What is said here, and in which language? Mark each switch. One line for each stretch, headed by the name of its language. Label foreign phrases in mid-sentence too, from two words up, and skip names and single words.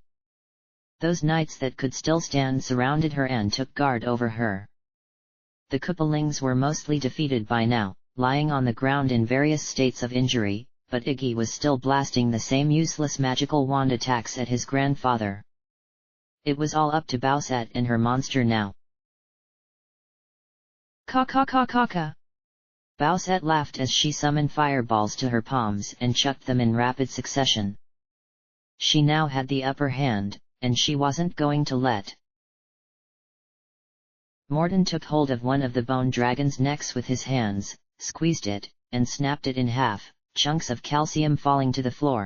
English: Those knights that could still stand surrounded her and took guard over her. The Koopalings were mostly defeated by now, lying on the ground in various states of injury, but Iggy was still blasting the same useless magical wand attacks at his grandfather. It was all up to Bowsette and her monster now. Ka ka ka ka ka. Bowsette laughed as she summoned fireballs to her palms and chucked them in rapid succession. She now had the upper hand, and she wasn't going to let. Morton took hold of one of the Bone Dragon's necks with his hands, squeezed it, and snapped it in half, chunks of calcium falling to the floor.